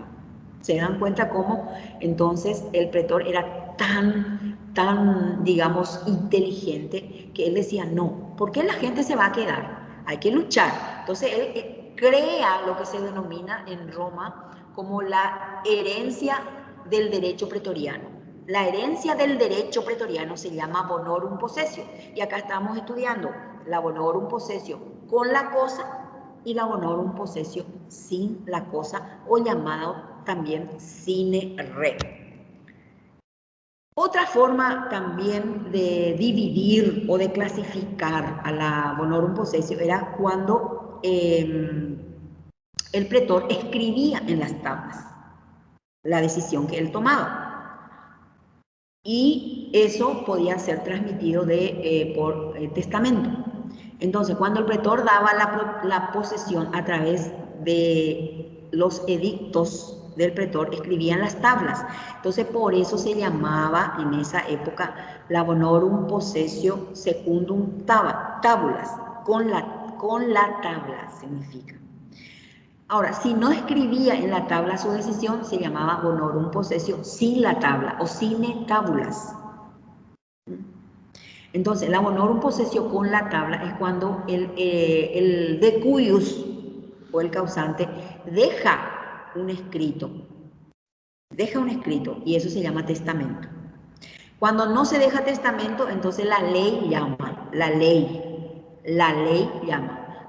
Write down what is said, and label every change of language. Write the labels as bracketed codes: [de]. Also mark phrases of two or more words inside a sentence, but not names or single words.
[es] ¿Se dan cuenta cómo entonces el pretor era tan, digamos, inteligente que él decía, no, ¿por qué la gente se va a quedar? Hay que luchar. Entonces él crea lo que se denomina en Roma como la herencia del derecho pretoriano. La herencia del derecho pretoriano se llama [la] bonorum possessio. [es] Y acá estamos estudiando la [la] bonorum possessio [es] con la cosa y la [la] bonorum possessio [es] sin la cosa, o llamado también [la] sine re. [es] Otra forma también de dividir o de clasificar a la [la] bonorum possessio [es] era cuando el pretor escribía en las tablas la decisión que él tomaba. Y eso podía ser transmitido por testamento. Entonces, cuando el pretor daba la posesión a través de los edictos del pretor, escribían las tablas. Entonces, por eso se llamaba en esa época la [la] bonorum possessio secundum tabulas, [es] con la tabla significa. Ahora, si no escribía en la tabla su decisión, se llamaba [la] bonorum possessio [es] sin la tabla o [la] sine tabulas. [es] Entonces, la [la] bonorum possessio [es] con la tabla es cuando el decuius o el causante deja un escrito y eso se llama testamento. Cuando no se deja testamento, entonces la ley llama, la ley llama.